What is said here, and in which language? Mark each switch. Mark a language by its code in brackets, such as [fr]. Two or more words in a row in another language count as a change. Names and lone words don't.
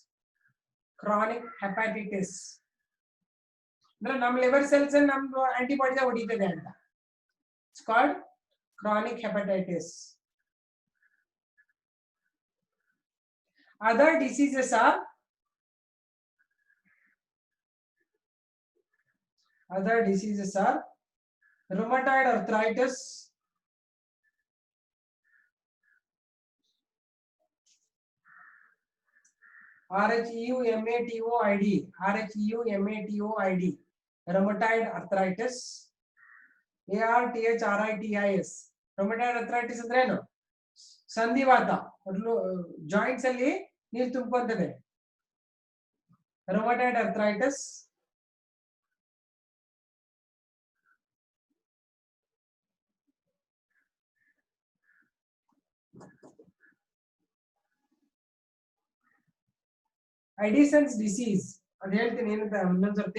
[en] Chronic hepatitis. Nam liver cells and nam antibodies are it's called chronic hepatitis. Other diseases are rheumatoid arthritis, rheumatoid, rheumatoid arthritis, arthritis, rheumatoid arthritis andreno. [kn] ಸಂಧಿವಾತ ಜಾಯಿಂಟ್ಸ್ ಅಲ್ಲಿ ನೀರು ತುಂಬಿಕೊಂತದೆ. [en] rheumatoid arthritis, Addison's disease [kn] ಅದು ಹೇಳ್ತೀನಿ ಏನಂತ ಇನ್ನೊಂದ್ಸರ್ತಿ.